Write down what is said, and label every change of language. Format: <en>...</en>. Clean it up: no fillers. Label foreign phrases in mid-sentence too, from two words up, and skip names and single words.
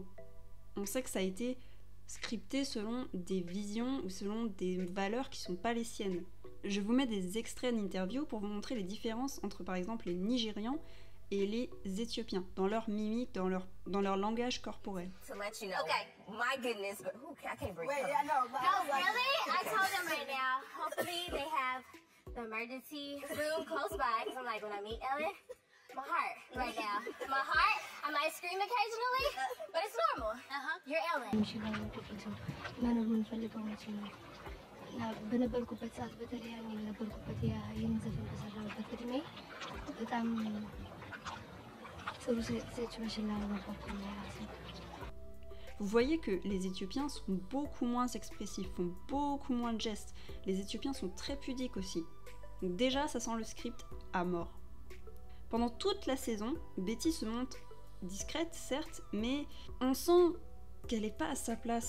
<fr>On sait que ça a été scripté selon des visions ou selon des valeurs qui sont pas les siennes. Je vous mets des extraits d'interviews pour vous montrer les différences entre par exemple les Nigérians et les Éthiopiens, dans leur mimique, dans leur langage corporel.</fr> <en>To let you know. Okay. My goodness, but I can't breathe. Wait, I know. No, really? I told them right now. Hopefully they have the emergency room close by. Because I'm like, when I meet Ellen, my heart right now. My heart, I might scream occasionally, but it's normal. You're Ellen.</en> <am>በነበርኩበት ሰዓት በተለይ ያኔ በነበርኩበት ይህን ዘፈን በሰራሁበት እድሜ በጣም ጥሩ ሲቹዌሽን ላይ ነበርኩኝ ራሴ።</am> <fr>Vous voyez que les Éthiopiens sont beaucoup moins expressifs, font beaucoup moins de gestes. Les Éthiopiens sont très pudiques aussi. Donc déjà, ça sent le script à mort. Pendant toute la saison, Betty se montre discrète, certes, mais on sent qu'elle n'est pas à sa place.</fr>